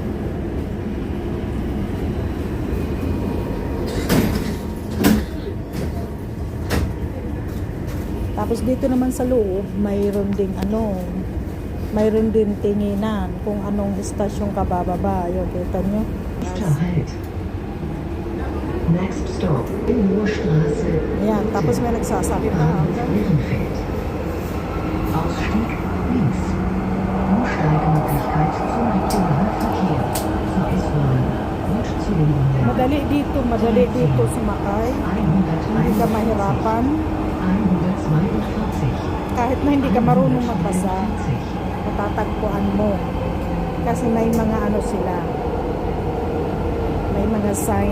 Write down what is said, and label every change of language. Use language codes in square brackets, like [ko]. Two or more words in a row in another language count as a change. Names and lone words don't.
[tl] Tapos dito naman sa loob, mayroon din tinginan kung anong istasyon ka bababa. Yung kita nyo. [en] Next stop, Moorstraße. [tl] Ayan, tapos may nagsasabi na. [de] Ehrenfeld. Ausstieg links. Umsteigemöglichkeit zum Regionalverkehr. Zur S-Bahn und zu den Linien [tl] Madali dito sumakay. Hindi ka mahirapan. 142, Kahit na hindi ka marunong magbasa, 140. matatagpuan mo. Kasi may mga sila. May mga sign.